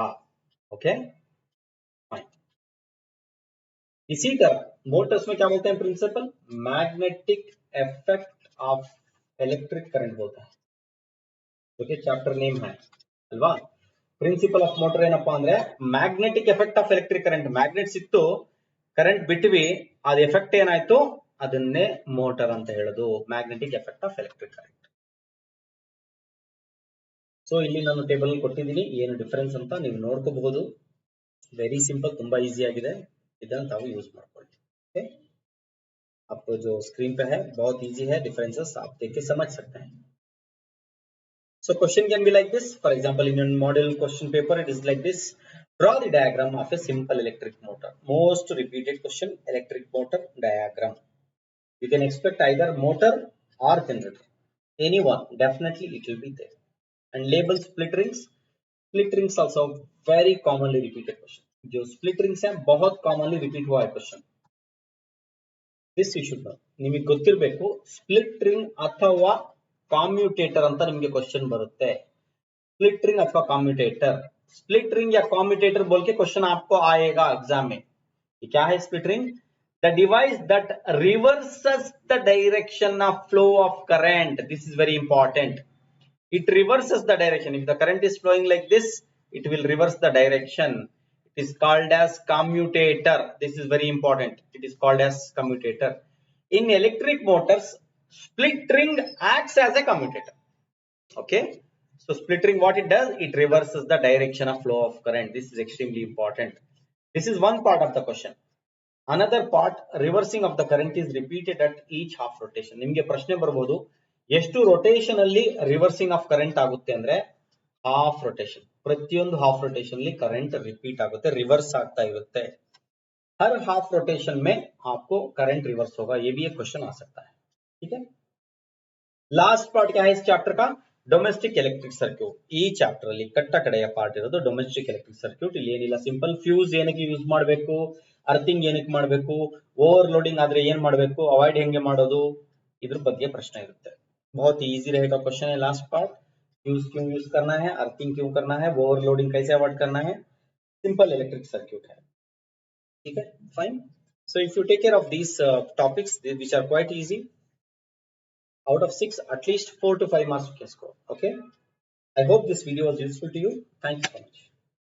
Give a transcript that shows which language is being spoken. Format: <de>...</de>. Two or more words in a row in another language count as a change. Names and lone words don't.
<hi>ओके, इसी तरह मोटर्स में क्या बोलते हैं प्रिंसिपल,</hi> <en>magnetic effect of electric current</en> <hi>बोलता है, जो कि</hi> <en>chapter name</en> <hi>है अल्वा.</hi> <en>principle of motor</en> <kn>ಏನಪ್ಪಾ ಅಂದ್ರೆ</kn> <en>magnetic effect of electric current.</en> <kn>ಮ್ಯಾಗ್ನೆಟ್ಸ್ ಇತ್ತು, ಕರೆಂಟ್ ಬಿಟ್ವಿ, ಅದ ಎಫೆಕ್ಟ್ ಏನಾಯ್ತು ಅದನ್ನೇ ಮೋಟರ್ ಅಂತ ಹೇಳೋದು,</kn> <en>magnetic effect of electric current.</en> <kn>ಸೊ ಇಲ್ಲಿ ನಾನು ಟೇಬಲ್ ಕೊಟ್ಟಿದ್ದೀನಿ, ಏನು ಡಿಫರೆನ್ಸ್ ಅಂತ ನೀವು ನೋಡ್ಕೋಬಹುದು.</kn> <en>very simple,</en> <kn>ತುಂಬಾ ಈಸಿ ಆಗಿದೆ, ಇದನ್ನ ತಾವು ಯೂಸ್ ಮಾಡ್ಕೊಳ್ಳಿ.</kn> <hi>ओके, आपको जो स्क्रीन पे है बहुत इजी है, डिफरेंसेस आप देख के समझ सकते हैं.</hi> <en>So question can be like this. For example, in your model question paper, it is like this. Draw the diagram of a simple electric motor. Most repeated question, electric motor diagram. You can expect either motor or generator. Anyone, definitely it will be there. And label split rings. Split rings also very commonly repeated question. जो split rings</en> <hi>है बहुत</hi> <en>commonly repeat</en> <hi>हुआ है</hi> <en>question. This you should know.</en> <kn>ನಿಮಗೆ ಗೊತ್ತಿರಬೇಕು,</kn> <en>split ring</en> <kn>ಅಥವಾ ಕಾಮ್ಯುಟೇಟರ್ ಅಂತ ನಿಮಗೆ क्वेश्चन बರುತ್ತೆ.</kn> <en>split ring</en> <hi>अथवा कम्यूटेटर.</hi> <en>split ring</en> <hi>या कम्यूटेटर बोल के क्वेश्चन आपको आएगा एग्जाम में. ये क्या है स्प्लिट रिंग?</hi> <en>the device that reverses the direction of flow of current. this is very important. It reverses the direction. If the current is flowing like this, it will reverse the direction. It is called as commutator. This is very important. It is called as commutator. In electric motors, split ring acts as a commutator. Okay, so split ring, what it does, it reverses the direction of flow of current. This is extremely important. This is one part of the question. Another part, reversing of the current is repeated at each half rotation.</en> <kn>ನಿಮಗೆ ಪ್ರಶ್ನೆ ಬರಬಹುದು, ಎಷ್ಟು ರೊಟೇಷನ್ ಅಲ್ಲಿ</kn> <en>reversing of current</en> <kn>ಆಗುತ್ತೆ ಅಂದ್ರೆ</kn> <en>half rotation.</en> <kn>ಪ್ರತಿಯೊಂದು</kn> <en>half rotation</en> <kn>ಅಲ್ಲಿ</kn> <en>current repeat</en> <kn>ಆಗುತ್ತೆ, ರಿವರ್ಸ್ ಆಗ್ತಾ ಇರುತ್ತೆ.</kn> <hi>हर</hi> <en>half rotation</en> <hi>में आपको करंट रिवर्स होगा, ये भी एक क्वेश्चन आ सकता है. ठीक है,</hi> <en>last part</en> <hi>क्या है इस चैप्टर का,</hi> <en>domestic electric circuit.</en> <kn>ಈ ಚಾಪ್ಟರ್ ಅಲ್ಲಿ ಕಟ್ಟ ಕಡೆಯ ಪಾರ್ಟ್ ಇರೋದು</kn> <en>domestic electric circuit.</en> <kn>ಇಲ್ಲಿ ಏನಿಲ್ಲ,</kn> <en>simple fuse</en> <kn>ಏನಕ್ಕೆ ಯೂಸ್ ಮಾಡಬೇಕು, ಅರ್ಥಿಂಗ್ ಏನಕ್ಕೆ ಮಾಡಬೇಕು,</kn> <en>over loading</en> <kn>ಆದ್ರೆ ಏನ್ ಮಾಡಬೇಕು, ಅವಾಯ್ಡ್ ಹೆಂಗೆ ಮಾಡೋದು, ಇದ್ರ ಬಗ್ಗೆ ಪ್ರಶ್ನೆ ಇರುತ್ತೆ.</kn> <hi>बहुत ही इजी रहेगा क्वेश्चन है</hi> <en>last part.</en> <hi>फ्यूज क्यों यूज करना है, अर्थिंग क्यों करना है, ओवरलोडिंग कैसे अवॉइड करना है,</hi> <en>simple electric circuit</en> <hi>है। ठीक है, फाइन।</hi> <en>So if you take care of these topics which are quite easy, out of 6 at least 4 to 5 marks you can score. Okay, I hope this video was useful to you. Thank you so much.</en>